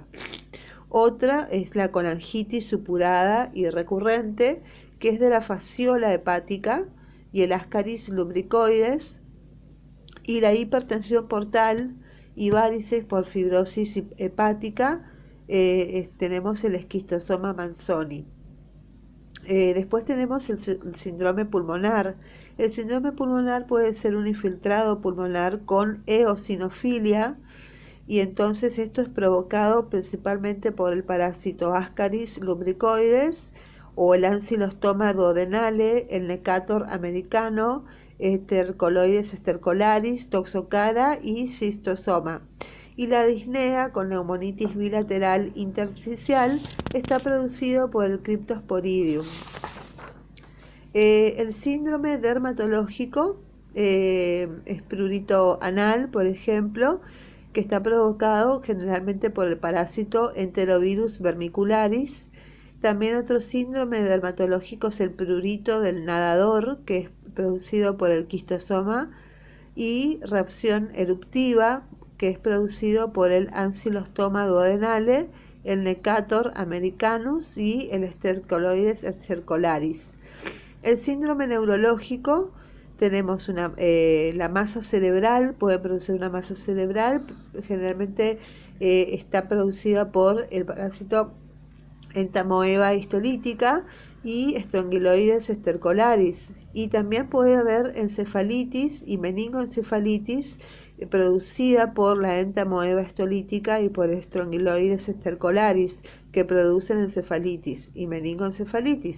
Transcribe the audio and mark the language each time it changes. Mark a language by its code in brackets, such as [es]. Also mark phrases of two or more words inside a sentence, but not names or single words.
[es] Otra es la colangitis supurada y recurrente, que es de la fasciola hepática y el Ascaris lumbricoides, y la hipertensión portal y varices por fibrosis hepática, tenemos el esquistosoma manzoni. Después tenemos el síndrome pulmonar. El síndrome pulmonar puede ser un infiltrado pulmonar con eosinofilia, y entonces esto es provocado principalmente por el parásito Ascaris lumbricoides o el Ancylostoma duodenale, el Necator americano, Stercoloides stercolaris, Toxocara y Schistosoma. Y la disnea con neumonitis bilateral intersticial está producido por el Cryptosporidium. El síndrome dermatológico es prurito anal, por ejemplo, que está provocado generalmente por el parásito Enterovirus vermicularis. También otro síndrome dermatológico es el prurito del nadador, que es producido por el quistosoma, y reacción eruptiva, que es producido por el Ancylostoma duodenale, el Necator americanus y el Stercoloides stercolaris. El síndrome neurológico, tenemos la masa cerebral, puede producir una masa cerebral, generalmente está producida por el parásito entamoeba histolítica y Strongyloides stercolaris, y también puede haber encefalitis y meningoencefalitis producida por la entamoeba histolítica y por Strongyloides stercolaris, que producen encefalitis y meningoencefalitis.